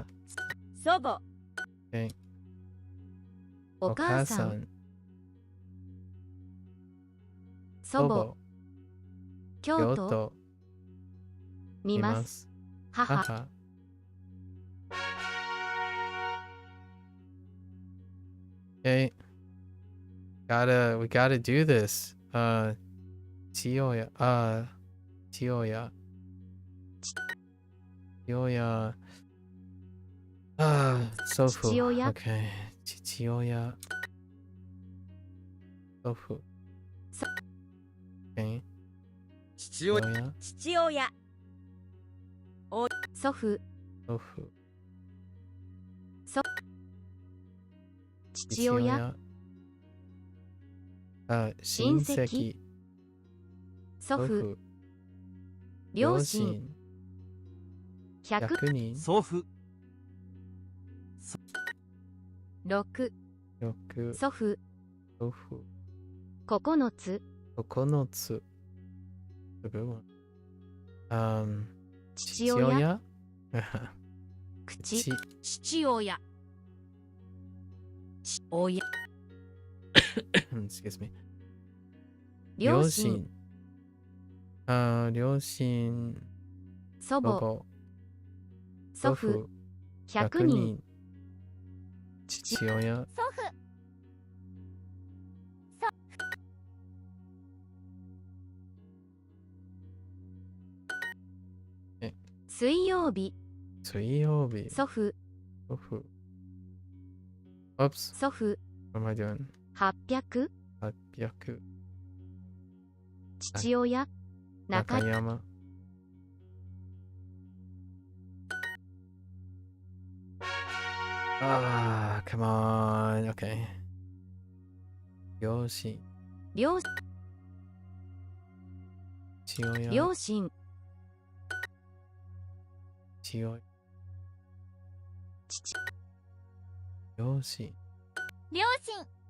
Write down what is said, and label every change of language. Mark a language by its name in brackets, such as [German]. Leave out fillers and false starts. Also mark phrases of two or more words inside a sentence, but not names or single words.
[Japanese] 祖母、 [English] Okay. [Japanese] お母さん、祖母、京都、京都。見ます。母、母。Okay. [English] We gotta do this. [Japanese] 父親。父親。 親。祖父。父親 Okay. 父親。祖父。Okay. 父親。親。父親祖父祖父。父親親親戚戚。祖父祖父。両親100 100人。祖父。 6 6。祖父祖父。 9つ [English] 9 つ。A good one. [Japanese] 父親口。父親親 [English] Excuse me. [Japanese] 両親両親。祖母祖母。祖父100 100 人人。父親。祖父水曜日水曜日。祖父祖父。Oops. 祖父 [English] What am I doing? [Japanese] 800 800。父親中中 [English] 山。Come on. Okay. [Japanese] 両親。両父親。両親父親。父両親。両親